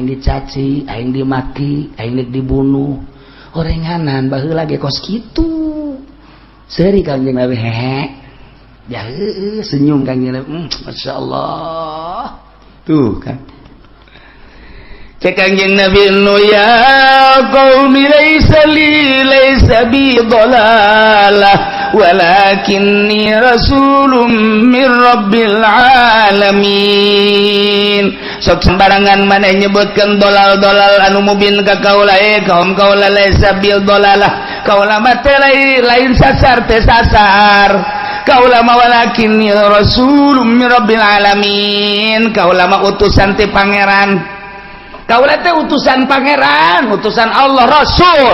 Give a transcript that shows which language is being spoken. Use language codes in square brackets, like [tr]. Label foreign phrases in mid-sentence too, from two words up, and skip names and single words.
[su] dicaci aing dimaki aing dibunuh horenganan baheula ge kos kitu seuri Kanjeng Nabi hehe ya heueuh senyum Kanjeng Nabi masyaallah tuh kan cek Kanjeng Nabi Nuh [ar] يا قوم ليس بي ضلالة ولكني رسول من رب [su] alamin sok sembarangan maneh nyebutkeun dolal-dolal anu mubin ka kaula kaum kaula [ar] ليس بالضلالة [su] kaula mah teh lain sasar teh sasar kaula mah [ar] ولكني رسول من رب العالمين [su] kaula mah utusan ti pangeran kaula teh utusan pangeran utusan Allah Rasul